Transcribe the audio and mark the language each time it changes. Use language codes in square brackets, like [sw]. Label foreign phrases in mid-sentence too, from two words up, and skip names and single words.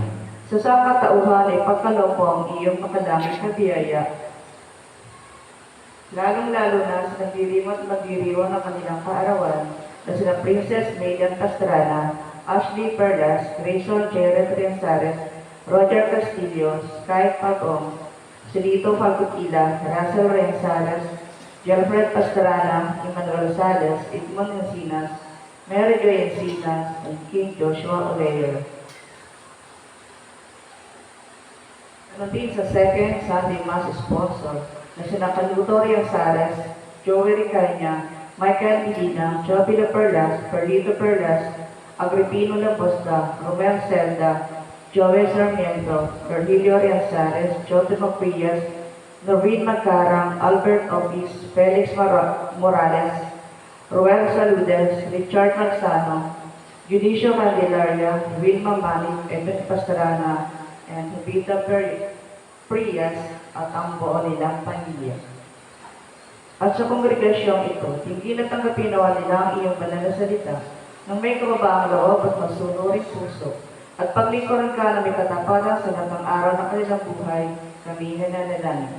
[tl] Sa sakatauhan ay pagkaloob mo ang iyong makalangit na biyaya, lalong-lalo na sa nagdiriwa at magdiriwa ng kanilang kaarawan na sila Princess Megan Pastrana, Ashley Perlas, Grayson Jared Rianzares, Roger Castillo, Sky Pagong, Silito Falcutila, Russell Rianzares, Jelfred Pastrana, Emmanuel Sales, Edmond Encinas, Mary Jo Encinas, [en] and King Joshua Oleyer. [tl] Ano din sa [en] second Sunday Mass sponsor [tl] na sina Caluto Rianzares, Joey Ricaña, Michael Medina, Joby La Perlas, Perlito Perlas, Agripino Laposta, Romel Zelda, Joey Sarmiento, Virgilio Rianzares, Jote Macprias, Norvin Magcarang, Albert Opis, Felix Morales, Ruel Saludes, Richard Manzano, Judicial Candelaria, Wilma Manik, Edwin Pastrana, and Jovita Prias at ang buo nilang pamilya. At sa kongregasyong ito, hindi natanggapin nawa nila ang iyong banal na salita nang may kababaang loob at masunuring puso, at paglingkuran ka na may katapatan sa lahat ng araw ng kanilang buhay, kami nananalangin.